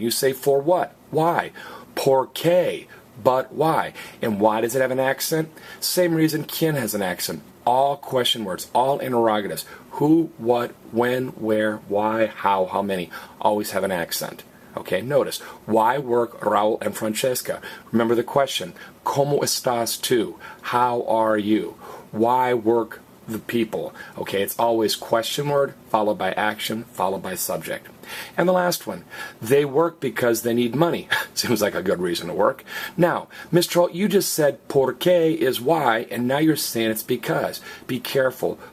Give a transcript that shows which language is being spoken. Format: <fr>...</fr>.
<en>You say for what? Why?</en> <es>¿Por qué?</es> <en>But why? And why does it have an accent? Same reason quién has an accent. All question words, all interrogatives. Who, what, when, where, why, how many, always have an accent. Okay, notice, why work Raúl and Francesca? Remember the question,</en> <es>¿Cómo estás tú?</es> <en>How are you? Why work the people? Okay, it's always question word, followed by action, followed by subject. And the last one, they work because they need money. Seems like a good reason to work. Now, Mr. Holt, you just said por qué is why, and now you're saying it's because. Be careful.</en>